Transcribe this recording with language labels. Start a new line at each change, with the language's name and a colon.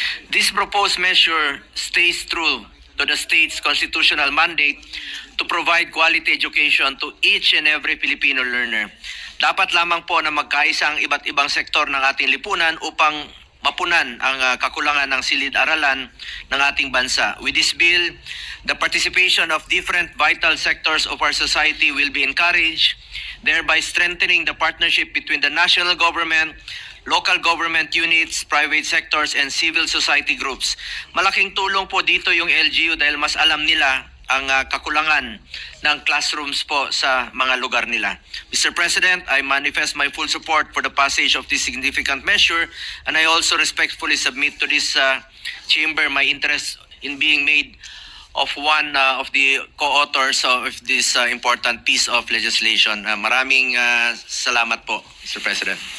English: This proposed measure stays true to the state's constitutional mandate to provide quality education to each and every Filipino learner.
Filipino: Dapat lamang po na magkaisa ang iba't ibang sektor ng ating lipunan upang mapunan ang kakulangan ng silid-aralan ng ating bansa.
English: With this bill, the participation of different vital sectors of our society will be encouraged, thereby strengthening the partnership between the national government, local government units, private sectors, and civil society groups.
Filipino: Malaking tulong po dito yung LGU dahil mas alam nila ang kakulangan ng classrooms po sa mga lugar nila.
English: Mr. President, I manifest my full support for the passage of this significant measure, and I also respectfully submit to this chamber my interest in being made of one of the co-authors of this important piece of legislation.
Filipino: Maraming salamat po, Mr. President.